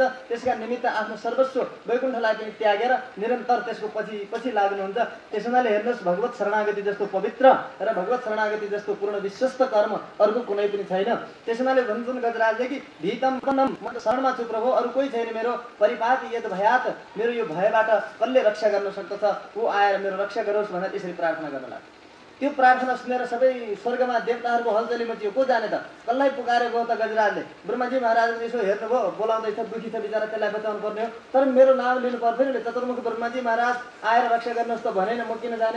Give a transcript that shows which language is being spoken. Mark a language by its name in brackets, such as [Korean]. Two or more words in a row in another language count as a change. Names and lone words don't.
[Nepali] त्यसका निमित्त आफ्नो सर्वस्व वैकुण्ठलाई पनि त्यागेर निरन्तर त्यसको पछि लाग्नुहुन्छ। त्यस हुनाले हेर्नुहोस्, भगवत शरणागति जस्तो पवित्र र भगवत शरणागति जस्तो पूर्ण विश्वस्त कर्म अर्को कुनै पनि छैन। त्यस हुनाले भन्छन् गजराजले कि [Sanskrit] भीतम प्रपन्नम, [Nepali] म त शरणमा छु प्रभु, अरू कोही छैन मेरो। [Sanskrit] परिपाति यद भयात, [Nepali] मेरो यो भयबाट कसले रक्षा गर्न सक्दछ, ऊ आएर मेरो रक्षा गरोस् भनेर यसरी प्रार्थना गर्न लाग्यो। त्यो प्रार्थना सुनेर सबै स्वर्गमा देवताहरूको हलचली मचियो। को जाने त, कसलाई पुकारेको त गजराजले? ब्रह्माजी महाराजले यसो हेर्नुभयो, बोलाउँदैछ, दुखी छ बिचरा, त्यसलाई बचाउनु पर्ने हो। तर मेरो नाम लिनु पर्थ्यो नि, चतुर्मुख ब्रह्माजी महाराज आएर रक्षा गर्नुहोस् त भनेन, म किन जाने?